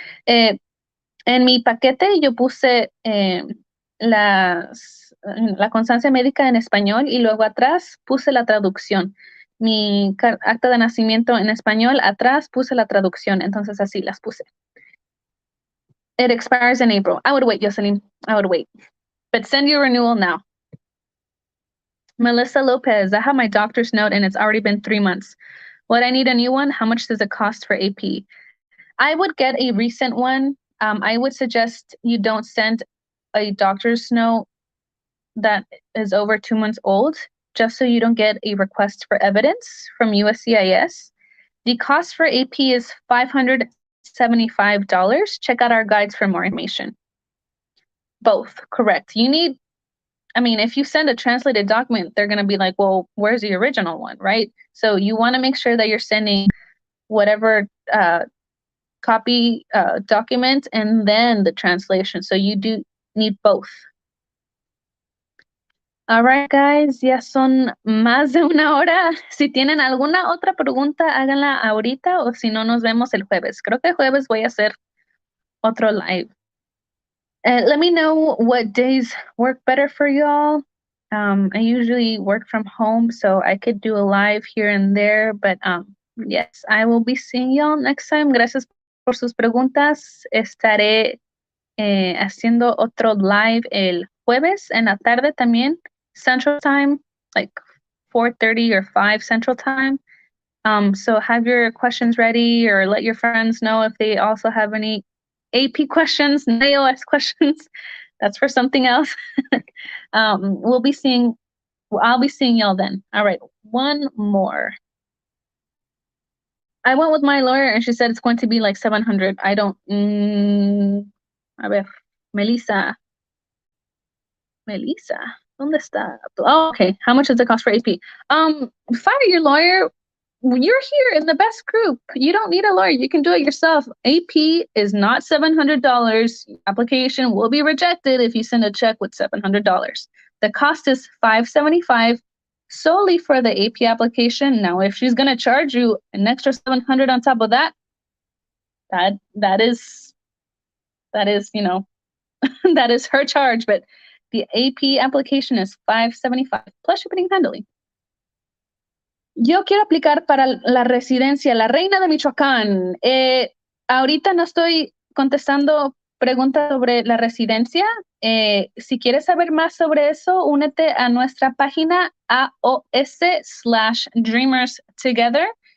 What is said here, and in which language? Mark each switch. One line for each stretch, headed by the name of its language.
Spanish: En mi paquete yo puse la constancia médica en español y luego atrás puse la traducción. Mi acta de nacimiento en español, atrás puse la traducción, entonces así las puse.
English: It expires in April. I would wait, Jocelyn. I would wait. But send your renewal now. Melissa Lopez, I have my doctor's note and it's already been 3 months. Would I need a new one? How much does it cost for AP? I would get a recent one. I would suggest you don't send a doctor's note that is over 2 months old, just so you don't get a request for evidence from USCIS. The cost for AP is $575. Check out our guides for more information. Both, correct. If you send a translated document, they're going to be like, well, where's the original one, right? So you want to make sure that you're sending whatever copy document and then the translation. So you do need both. All right, guys,
Spanish: ya son más de una hora. Si tienen alguna otra pregunta, háganla ahorita o si no, nos vemos el jueves. Creo que el jueves voy a hacer otro live.
English: Let me know what days work better for y'all. I usually work from home, so I could do a live here and there, but yes, I will be seeing y'all next time.
Spanish: Gracias por sus preguntas. Estaré haciendo otro live el jueves en la tarde también, Central Time,
English: like 4:30 or 5 Central Time. So have your questions ready or let your friends know if they also have any AP questions, NAOS questions. That's for something else. I'll be seeing y'all then. All right, one more. I went with my lawyer and she said it's going to be like 700. I don't,
Spanish: a ver, Melissa, ¿dónde está?
English: Oh, okay. How much does it cost for AP? Fire your lawyer. You're here in the best group. You don't need a lawyer. You can do it yourself. AP is not $700. Application will be rejected if you send a check with $700. The cost is $575 solely for the AP application. Now, if she's gonna charge you an extra $700 on top of that, that is that is her charge. But the AP application is $575 plus shipping and handling.
Spanish: Yo quiero aplicar para la residencia, la reina de Michoacán. Ahorita no estoy contestando preguntas sobre la residencia. Si quieres saber más sobre eso, únete a nuestra página AOS/Dreamers Together.